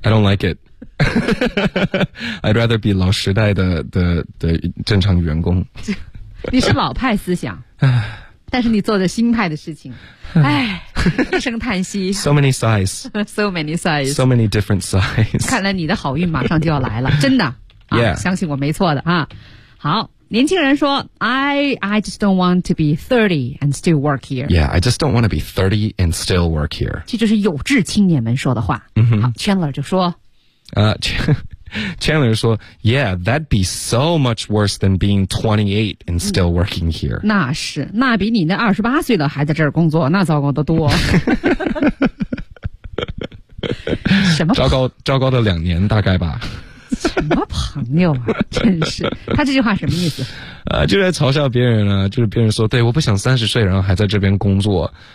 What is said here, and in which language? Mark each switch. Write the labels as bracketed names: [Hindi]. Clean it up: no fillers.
[English] Yeah. I don't like it. I'd rather be [Chinese] 老时代的正常员工。你是老派思想，但是你做着新派的事情，哎。一声叹息。 [English] So many sighs. So many sighs. So many different sighs. [Chinese] 看来你的好运马上就要来了，真的。 [English] Yeah. [Chinese] 相信我没错的啊。好，年轻人说 [English] ，I just don't want to be 30 and still work here. Yeah, I just don't want to be 30 and still work here. [Chinese] 这就是有志青年们说的话。 Mm-hmm. 好 ，Chandler 就说， [English] Chandler [Chinese] 说 [English] ，Yeah, that'd be so much worse than being 28 and still working here. [Chinese] 那是，那比你那二十八岁的还在这儿工作，那糟糕的多。什么？糟糕的两年大概吧。什么朋友啊，真是！他这句话什么意思？就在嘲笑别人啊，就是别人说，对，我不想三十岁，然后还在这边工作。